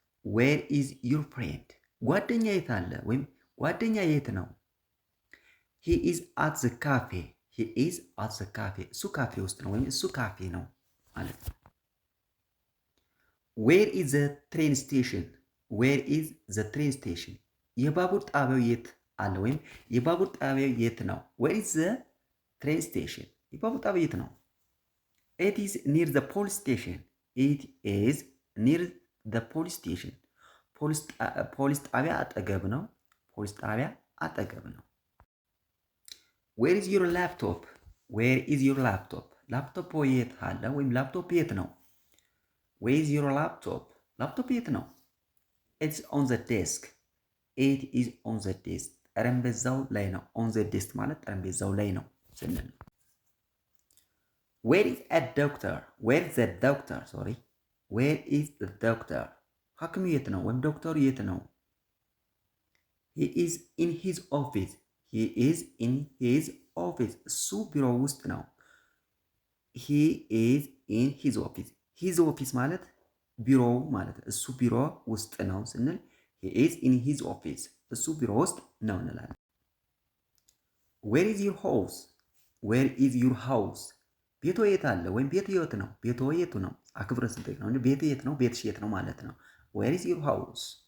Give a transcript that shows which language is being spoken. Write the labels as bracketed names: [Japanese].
[English] Where is your friend? [Amharic] ጓደኛ የት አለ ወይም ጓደኛ የት ነው? [English] He is at the cafe. He is at the cafe. [Amharic] እሱ ካፌ ውስጥ ነው ወይም እሱ ካፌ ነው ማለት ነው። [English] Where is the train station? Where is the train station? [Amharic] የባቡር ጣቢያው የት አለ ወይም የባቡር ጣቢያው የት ነው? [English] Where is the train station? [Amharic] የባቡር ጣቢያው የት ነው? [English] It is near the police station. It is near the police station. [Amharic] ፖሊስ ጣቢያ አጠገብ ነው። ፖሊስ ጣቢያ አጠገብ ነው። [English] Where is your laptop? Where is your laptop? [Amharic] ላፕቶፕ የት አለ ወይም ላፕቶፕ የት ነው? [English] Where is your laptop? [Amharic] ላፕቶፕ የት ነው? [English] It's on the desk. It is on the desk. [Amharic] ጠረጴዛው ላይ ነው። [English] On the desk [Amharic] ማለት ጠረጴዛው ላይ ነው ስንል ነው። [English] Where is a doctor? Where is the doctor? Sorry. Where is the doctor? [Amharic] ሐኪሙ የት ነው ወይም ዶክተሩ የት ነው? [English] He is in his office. He is in his office. [Amharic] እሱ ቢሮ ውስጥ ነው። [English] He is in his office. His office [Amharic] ማለት ቢሮው ማለት እሱ ቢሮ ውስጥ ነው ስንል [English] he is in his office. [Amharic] እሱ ቢሮ ውስጥ ነው እንላለን። [English] Where is your house? Where is your house? [Amharic] ቤቶ የት አለ ወይም ቤት የት ነው? ቤቶ የቱ ነው? አክብረን ስንጠይቅ ነው እንጂ ቤት የት ነው ቤትሽ የት ነው ማለት ነው። [English] Where is your house?